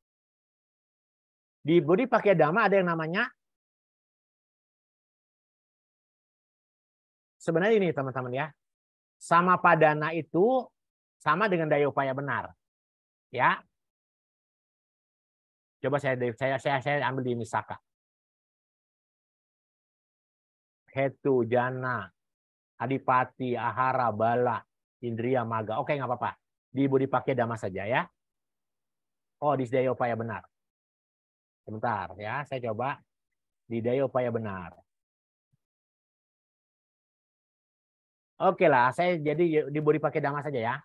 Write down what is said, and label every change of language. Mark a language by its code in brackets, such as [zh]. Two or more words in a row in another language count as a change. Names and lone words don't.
[id] Di Bodhipakya Dhamma ada yang namanya, sebenarnya ini teman-teman ya, [pi] sama padana [id] itu sama dengan daya upaya benar. Ya. Coba saya ambil di Misaka. [pi] Hetu, jana, adipati, ahara, bala, indriya, maga. [id] Oke, nggak apa-apa. Di Bodhipakya Dhamma saja ya. Oh, di daya upaya benar. Sebentar ya, saya coba di daya upaya benar. Oke lah, saya jadi di Bodhipakya Dhamma saja ya.